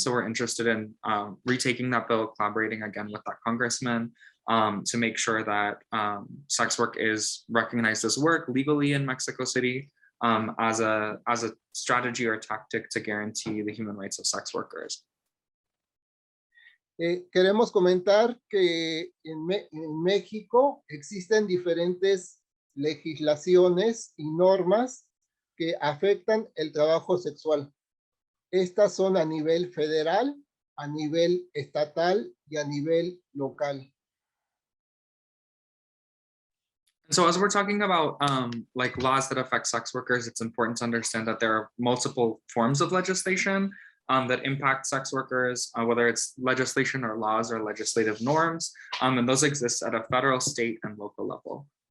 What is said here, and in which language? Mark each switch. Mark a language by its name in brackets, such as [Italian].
[English] So we're interested in retaking that bill, collaborating again with that congressman to make sure that sex work is recognized as work legally in Mexico City as a strategy or tactic to guarantee the human rights of sex workers. [Spanish] Queremos comentar que en México existen diferentes legislaciones y normas que afectan el trabajo sexual. Estas son a nivel federal, a nivel estatal y a nivel local. [English] So as we're talking about like laws that affect sex workers, it's important to understand that there are multiple forms of legislation that impact sex workers, whether it's legislation or laws or legislative norms, and those exist at a federal, state, and local level.